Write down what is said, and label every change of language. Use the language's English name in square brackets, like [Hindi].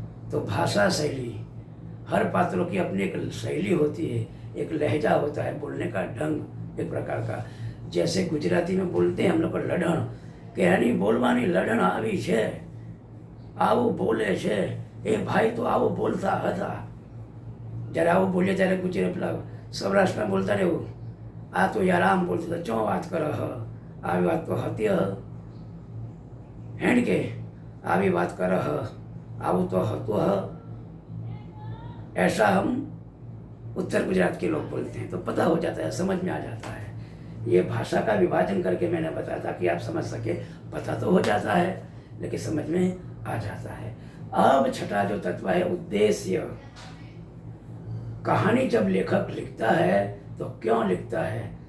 [Hindi] तो भाषा शैली, हर पात्रों की अपनी एक शैली होती है, एक लहजा होता है, बोलने का ढंग एक प्रकार का। जैसे गुजराती में बोलते हैं हम लोग को लढ़ण, कहनी बोलवानी लढ़ण [Gujarati] આવી છે, આવું બોલે છે, એ ભાઈ તો આવું બોલતા હતા। જ્યારે આવું બોલીએ ત્યારે ગુજરાતી પેલા સૌરાષ્ટ્રમાં બોલતા રહેવું, આ તો યાર આમ બોલતો હતો, ચો વાત કરે હ, આવી વાત તો હતી હ, હેણ કે આવી વાત કરે હ, આવું તો હતું હ। [Hindi] ऐसा हम उत्तर गुजरात के लोग बोलते हैं। तो पता हो जाता है, समझ में आ जाता है। ये भाषा का विभाजन करके मैंने बताया था कि आप समझ सके। पता तो हो जाता है लेकिन समझ में आ जाता है। अब छठा जो तत्व है, उद्देश्य। कहानी जब लेखक लिखता है तो क्यों लिखता है?